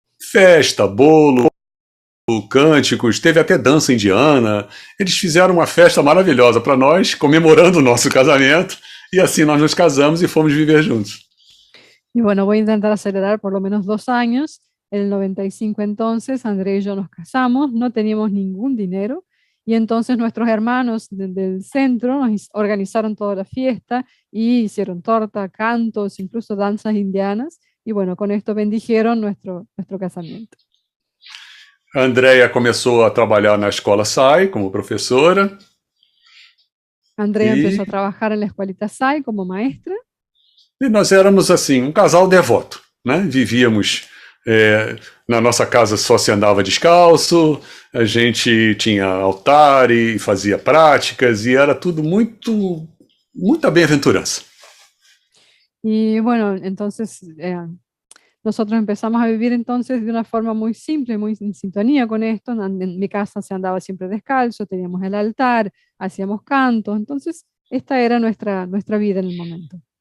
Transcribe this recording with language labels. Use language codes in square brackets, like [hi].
[pt] Festa, bolo, cânticos, teve até dança indiana. Eles fizeram uma festa maravilhosa para nós, comemorando o nosso casamento, e assim nós nos casamos e fomos viver juntos. [es] Y bueno, voy a intentar acelerar por lo menos 2 años. En el 95 entonces, André y yo nos casamos, no teníamos ningún dinero, y entonces nuestros hermanos del centro nos organizaron toda la fiesta y hicieron torta, cantos, incluso danzas indianas, y bueno, con esto bendijeron nuestro casamiento. [pt] A Andrea começou a trabalhar na escola SAI como professora. [es] Andrea empezó a trabajar en la escuelita SAI como maestra. [pt] E nós éramos assim, um casal devoto, né? Vivíamos na nossa casa, só se andava descalço, a gente tinha altar e fazia práticas e era tudo muita bem-aventurança. [es] Y bueno, entonces nosotros empezamos a vivir entonces de una forma muy simple, muy en sintonía con esto. En mi casa se andaba siempre descalzo, teníamos el altar, hacíamos cantos, entonces esta era nuestra vida en el momento.